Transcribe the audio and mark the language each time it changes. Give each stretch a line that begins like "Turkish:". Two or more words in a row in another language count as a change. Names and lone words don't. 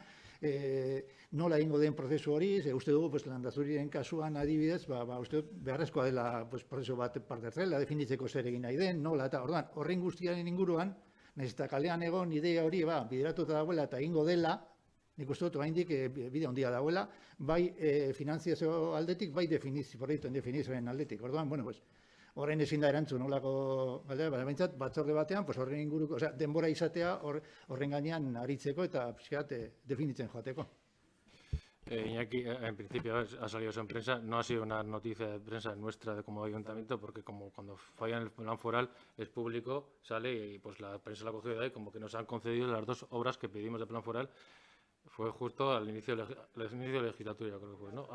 Basque: nola egingo den prozesu hori, uste dugu Landazuriren kasuan adibidez, uste dut beharrezkoa dela prozesu bat parte hartzela, definitzeko zer egin nahi den, nola, eta orduan, horren guztiaren inguruan, nahiz eta kalean egon idea hori bideratuta dagoela eta egingo dela, nik uste dut oraindik bide handia dagoela, bai finanziazio aldetik, bai proiektuen definizioen aldetik. Orduan, bueno, pues, horrein ezin da erantzun nolako galdera, baina behintzat batzorde batean, pues horren inguruko, osea, denbora izatea horren gainean aritzeko eta pixkat definitzen joateko. Iñaki,
Spanish: en principio ha salido eso en prensa, no ha sido una noticia de prensa nuestra como ayuntamiento, porque como cuando falla en el plan foral es público, sale y pues la prensa la ha cogido de ahí, como que nos han concedido las dos obras que pedimos de plan foral, fue justo al inicio de la legislatura, creo que fue, ¿no?